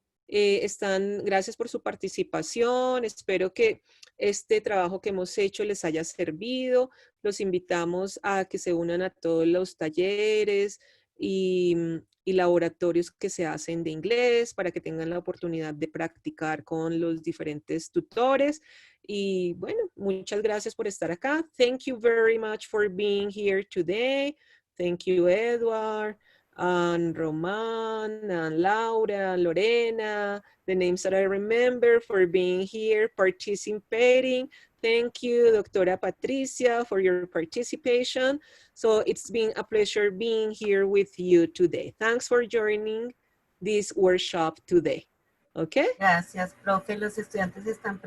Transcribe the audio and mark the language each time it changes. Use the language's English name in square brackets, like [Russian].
[Spanish] Gracias por su participación. Espero que este trabajo que hemos hecho les haya servido. Los invitamos a que se unan a todos los talleres y laboratorios que se hacen de inglés para que tengan la oportunidad de practicar con los diferentes tutores. Y bueno, muchas gracias por estar acá. [English] Thank you very much for being here today. Thank you, Edward, and Roman, and Laura, and Lorena, the names that I remember, for being here, participating. Thank you, Doctora Patricia, for your participation. So it's been a pleasure being here with you today. Thanks for joining this workshop today. Okay? [Spanish] Gracias, profe. Los estudiantes están